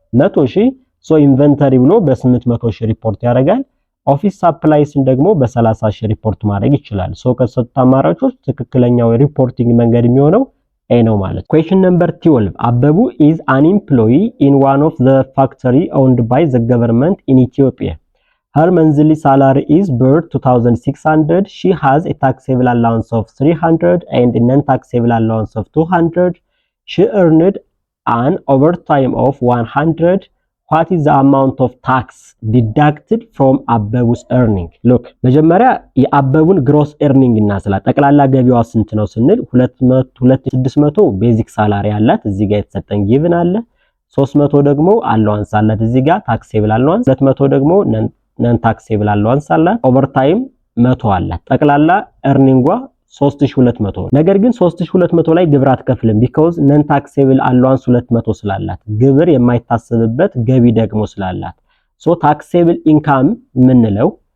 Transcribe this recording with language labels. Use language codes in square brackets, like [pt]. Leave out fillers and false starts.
[am] 100,000 so ኢንቨንተሪ ብሎ በ800,000 ሪፖርት ያደርጋል ኦፊስ ሳፕላይስን ደግሞ በ30,000 ሪፖርት ማድረግ ይችላል so ከተሰጡት አማራጮች ትክክለኛው ሪፖርቲንግ መንገድ የሚሆነው A ነው ማለት [en] question number 12 አበቡ is an employee in one of the factory owned by the government in Ethiopia her monthly salary is birth 2600, she has a taxable allowance of 300 and a non-taxable allowance of 200, she earned an overtime of 100. What is the amount of tax deducted from አበቡ's earning? [am] look መጀመሪያ የአበቡን gross earning እናስላ ጠቅላላ ገቢዋ ስንት ነው ስንል 2600 ቤዚክ ሳላሪ አላት እዚህ ጋር የተሰጠን ጊቭን አለ 300 ደግሞ አላዋንስ አላት እዚህ ጋር ታክሴብል አላዋንስ 200 ደግሞ ነን ታክሴብል አላዋንስ አላት ኦቨርታይም 100 አላት ጠቅላላ earning-ዋ 3200 ነገር ግን 3200 ላይ ግብር አትከፍልም because ነን ታክሴብል አላዋንስ 200 ስላላት ግብር የማይታሰብበት ገቢ ደግሞ ስላላት ሶ ታክሴብል ኢንካም ምንለው